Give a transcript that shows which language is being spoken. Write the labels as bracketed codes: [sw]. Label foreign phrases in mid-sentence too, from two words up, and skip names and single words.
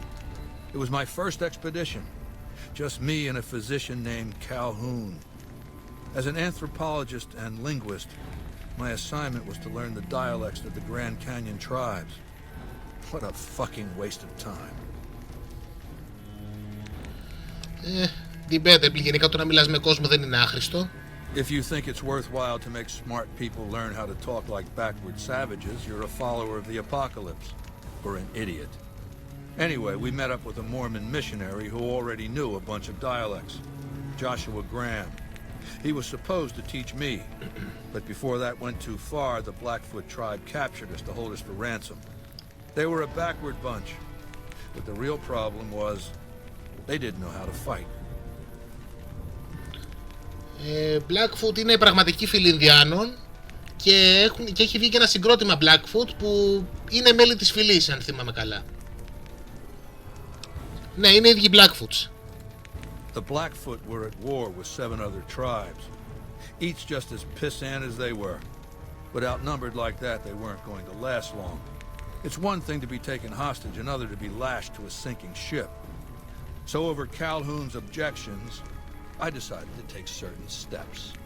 [en] It was my first expedition. Just me and a physician named Calhoun. As an anthropologist and linguist, my assignment was to learn the dialects of the Grand Canyon tribes. What a fucking waste of time. Debatable. [el] Γενικά το να μιλάς με κόσμο δεν είναι άχρηστο. [en] If you think it's worthwhile to make smart people learn how to talk like backward savages, you're a follower of the apocalypse. Or an idiot. Anyway, we met up with a Mormon missionary who already knew a bunch of dialects. Joshua Graham. He was supposed to teach me, but before that went too far, the Blackfoot tribe captured us to hold us for ransom. They were a backward bunch, but the real problem was they didn't know how to fight. [el] Blackfoot είναι πραγματική φίλη Ινδιάνων και έχει βγει και ένα συγκρότημα Blackfoot που είναι μέλη της φυλής, αν θυμάμαι καλά. Ναι, είναι οι ίδιοι Blackfoots. [en] The Blackfoot were at war with 7 other tribes, each just as pissant as they were. But outnumbered like that, they weren't going to last long. It's one thing to be taken hostage, another to be lashed to a sinking ship. So over Calhoun's objections, I decided to take certain steps.